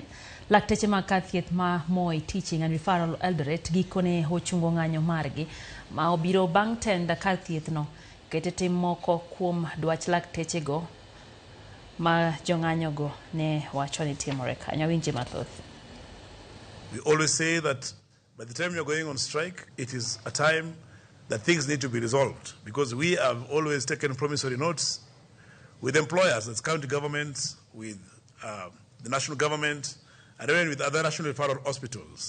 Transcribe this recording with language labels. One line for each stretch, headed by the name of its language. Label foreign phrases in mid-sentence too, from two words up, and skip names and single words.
Luo (Kenya and Tanzania): Lakteche makathieth ma Moi Teaching and Referral Eldoret gikone ochungo ng'anyo margi ma obiro bang' tenda kathieth no kete tim moko kuom dwach lakteche go ma jong'anyo go ne wacho ni timore kanyo. Winje mathoth.
English: We always say that by the time you're going on strike, it is a time that things need to be resolved, because we have always taken promissory notes with employers, that's county governments, with the national government, and even with other national referral hospitals.